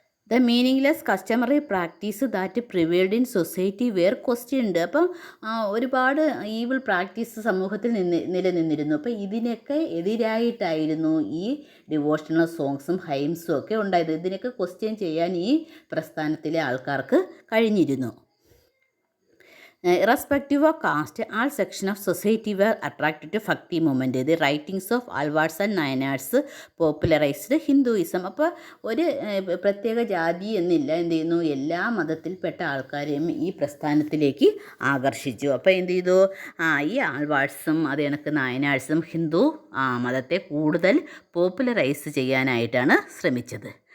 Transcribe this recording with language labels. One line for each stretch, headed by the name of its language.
English: The meaningless customary practice that prevailed in society were questioned.
Malayalam: അപ്പം ഒരുപാട് evil practice സമൂഹത്തിൽ നിലനിന്നിരുന്നു. അപ്പോൾ ഇതിനൊക്കെ എതിരായിട്ടായിരുന്നു ഈ ഡിവോഷണൽ സോങ്സും ഹൈംസും ഒക്കെ ഉണ്ടായത്. ഇതിനൊക്കെ ക്വസ്റ്റ്യൻ ചെയ്യാൻ ഈ പ്രസ്ഥാനത്തിലെ ആൾക്കാർക്ക് കഴിഞ്ഞിരുന്നു.
English: Irrespective of caste, all sections of society were attracted to Bhakti movement. The writings of Alvards and Nayanars popularized Hinduism.
Malayalam: അപ്പോൾ ഒരു പ്രത്യേക ജാതി എന്നില്ല, എന്ത് ചെയ്യുന്നു? എല്ലാ മതത്തിൽപ്പെട്ട ആൾക്കാരെയും ഈ പ്രസ്ഥാനത്തിലേക്ക് ആകർഷിച്ചു. അപ്പോൾ എന്ത് ചെയ്തു? ഈ ആൾവാർഡ്സും അത് കണക്ക് നായനാർസും ഹിന്ദു മതത്തെ കൂടുതൽ പോപ്പുലറൈസ് ചെയ്യാനായിട്ടാണ് ശ്രമിച്ചത്.